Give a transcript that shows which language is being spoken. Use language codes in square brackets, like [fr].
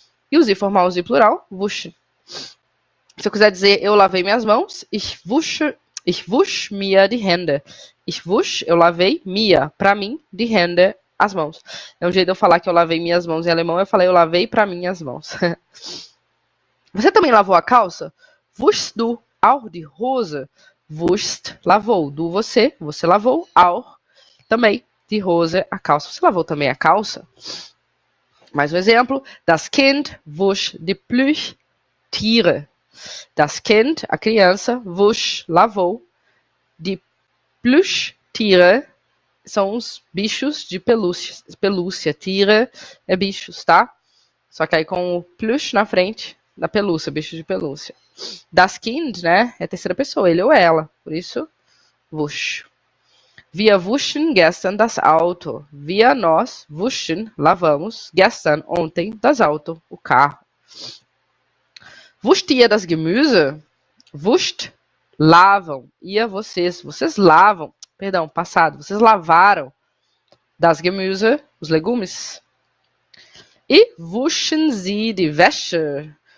[pt] E o [de] sie [pt] formal, o sie plural, [de] wuschen. [pt] Se eu quiser dizer eu lavei minhas mãos, [de] ich wusch mir die Hände. Ich wusch, [pt] eu lavei, [de] mir, [pt] para mim, [de] die Hände, [pt] as mãos. É um jeito de eu falar que eu lavei minhas mãos em alemão, eu falei eu lavei para mim as mãos. Você também lavou a calça? [de] Wuschst du auch die Hose? wusst, [pt] lavou. [de] Du, [pt] você lavou. [de] Auch, [pt] também. [de] Die Hose, [pt] a calça. Você lavou também a calça? Mais um exemplo. [de] Das Kind wusch die Plüschtiere. Das Kind, [pt] a criança, [de] wusch, [pt] lavou. [de] Die Plüschtiere [pt] são os bichos de pelúcia. [de] Tiere [pt] é bichos, tá? Só que aí com o [de] Plüsch [pt] na frente, da pelúcia, bicho de pelúcia. [de] Das Kind, [pt] né? É a terceira pessoa, ele ou ela. Por isso, [de] wusch. Wir wuschen gestern das Auto. Wir, [pt] nós, [de] wuschen, [pt] lavamos, [de] gestern, [pt] ontem, [de] das Auto, [pt] o carro. [de] Wuscht ihr das Gemüse? Wuscht, [pt] lavam. [de] Ihr, [pt] vocês lavam. Perdão, passado. Vocês lavaram [de] das Gemüse, [pt] os legumes. E [de] wuschen sie die Wäsche?